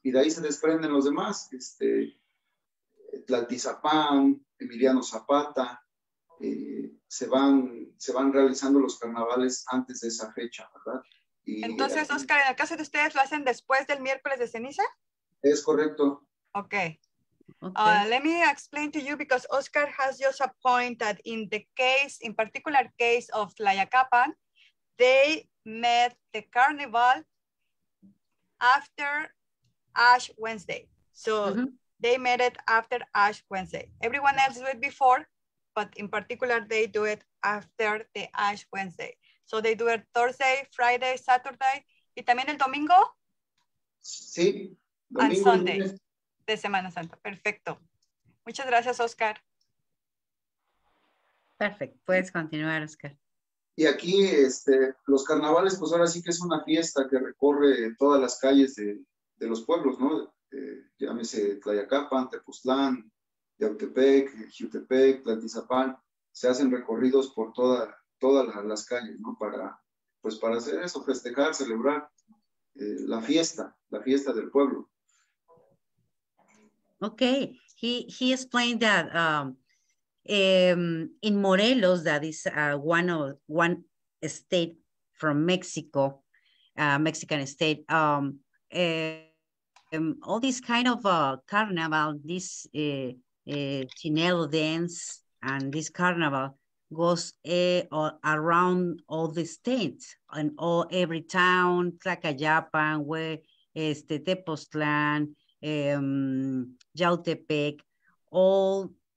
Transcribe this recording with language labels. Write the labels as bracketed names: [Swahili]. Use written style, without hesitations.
[Spanish] Y de ahí se desprenden los demás. Tlaltizapán, Emiliano Zapata, se van realizando los carnavales antes de esa fecha, ¿verdad? Y entonces, Oscar, en el caso de ustedes, ¿lo hacen después del miércoles de ceniza? Es correcto. [English] Okay. Okay. Let me explain to you, because Oscar has just a point that in particular case of Tlayacapan, they met the carnival after Ash Wednesday. So they made it after Ash Wednesday. Everyone else do it before, but in particular, they do it after the Ash Wednesday. So they do it Thursday, Friday, Saturday, [Spanish] y también el domingo. Sí. Domingo [English] and Sunday [Spanish] de Semana Santa. Perfecto. Muchas gracias, Oscar. Perfecto. Puedes continuar, Oscar. Y aquí los carnavales, pues ahora sí que es una fiesta que recorre todas las calles de los pueblos, ¿no? Llámese Tlayacapan, Tepoztlán, Yautepec, Jiutepec, Tlaltizapán. Se hacen recorridos por todas las calles, ¿no? Para hacer eso, festejar, celebrar la fiesta del pueblo. [English] Okay, he explained that in Morelos, that is one state from Mexico, Mexican state. All this kind of carnival, this chinelo dance and this carnival goes around all the states and every town, Tlayacapan, Tepoztlán, Yautepec, all